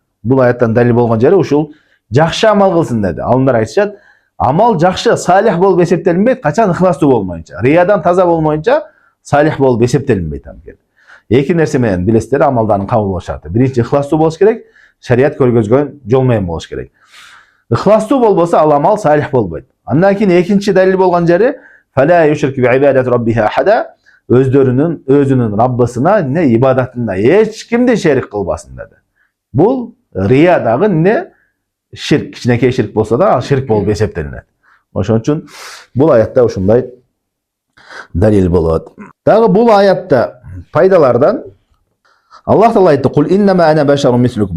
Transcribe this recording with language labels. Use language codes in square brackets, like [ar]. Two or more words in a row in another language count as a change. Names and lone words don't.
[ky] Бул аяттан далил болгон жери ушул жакшы амал кылсын деди. Алымдар айтышат, амал жакшы, салих болуп эсептелинбейт, качан ыхластуу болмоюнча, риядан таза болмоюнча салих болуп эсептелинбейт анткени. Эки нерсе менен билесиздер амалдардын кабыл болуш шарты. Биринчи ыхластуу болуш керек, шарият көргөзгөн жол менен болуш керек. Ыхластуу болбосо ал амал салих болбойт. Андан кийин экинчи далил болгон жери [ar] فلا يشرك بعبادة ربه أحدا, [ky] өзүнүн Раббысына не ибадатында эч кимди шерик кылбасын деди. Бул рия дагы не ширк, кичинекей ширк болсо да ал ширк болуп эсептелинет. Ошон үчүн бул аятта ушундай далил болот. Дагы бул аятта пайдалардан Аллах Таала айтты: [ar] "قل إنما أنا بشر مثلكم."